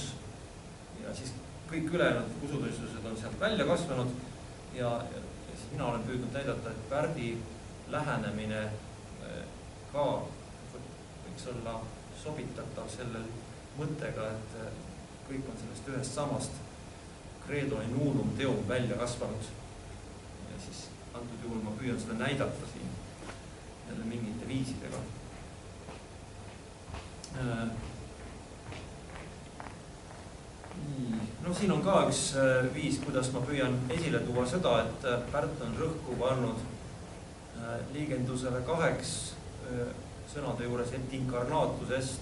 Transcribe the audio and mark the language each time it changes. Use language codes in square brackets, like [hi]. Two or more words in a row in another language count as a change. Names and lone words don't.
[et] Ja siis kõik ülejäänud usutunnistused on sealt välja kasvanud ja siis mina olen püüdnud näidata, et Pärdi lähenemine ka võiks olla sobitatav sellel mõttega, et kõik on sellest ühest samast [la] credo in unum teum [et] välja kasvanud. Ja siis antud juhul ma püüan seda näidata siin jälle mingite viisidega. Siin on ka üks viis, kuidas ma püüan esile tuua seda, et Pärt on rõhku pannud liigendusele 2 sõnade juures et inkarnaatusest.